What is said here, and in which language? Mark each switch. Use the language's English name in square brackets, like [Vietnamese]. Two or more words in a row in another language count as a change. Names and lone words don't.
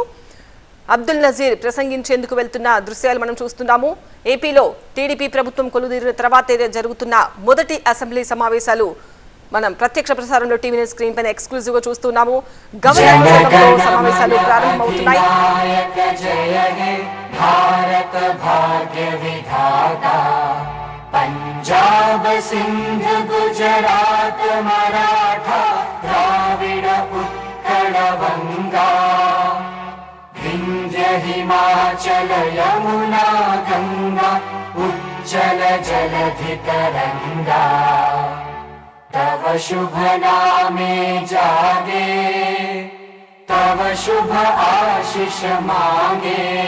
[Telugu] అబ్దుల్ నజీర్ ప్రసంగించేందుకు వెళ్తున్న దృశ్యాలు మనం చూస్తున్నాము. ఏపీలో టీడీపీ ప్రభుత్వం కొలుదీరిన తర్వాతే జరుగుతున్న మొదటి అసెంబ్లీ సమావేశాలు మనం ప్రత్యక్ష ప్రసారంలో టీవీ స్క్రీన్ పైన ఎక్స్క్లూజివ్ గా చూస్తున్నాము. గవర్నర్ సమావేశాలు ప్రారంభమవుతున్నాయి. [Bangla] पंजाब सिंध गुजरात मराठा द्राविड উৎকল বঙ্গ বিন্ধ্য হিমাচল যমুনা গঙ্গা উচ্ছল জলধি তরঙ্গ তব শুভ নামে জাগে তব শুভ আশিস মাগে